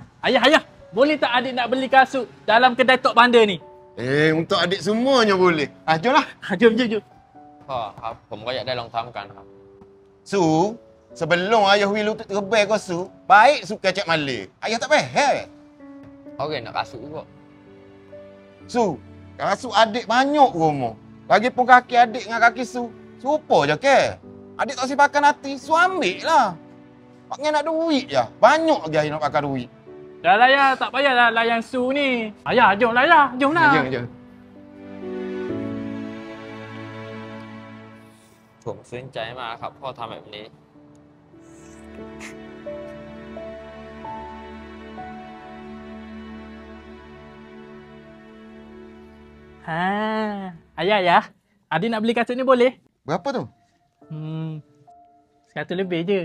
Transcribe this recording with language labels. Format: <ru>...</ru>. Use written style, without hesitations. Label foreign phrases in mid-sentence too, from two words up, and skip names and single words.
<ms>Ayah, boleh tak adik nak beli kasut dalam kedai Tok Bandar ni? Untuk adik semuanya boleh. Jomlah. Jom.</ms> <th>พ่อครับผมก็อยากได้รองเท้าเหมือนกันครับ</th> <ms>Su, sebelum ayah will lutut terbaik kau Su, baik Su kacak malik. Ayah tak faham. Orang nak kasut juga. Su, kasut adik banyak rumah. Lagipun kaki adik dengan kaki Su, serupa je ke? Adik tak sipakan hati, Su ambil lah. Paknya nak duit je. Banyak lagi ayah nak pakai duit. Dah lah ya, tak payahlah layan Su ni. Ayah, jom lah ya, jom lah. Jom.</ms> <th>ผมซึ้งใจมากครับพ่อทำแบบนี้</th> <ms>Ayah, adik nak beli kasut ni boleh? Berapa tu? 100 lebih je.</ms>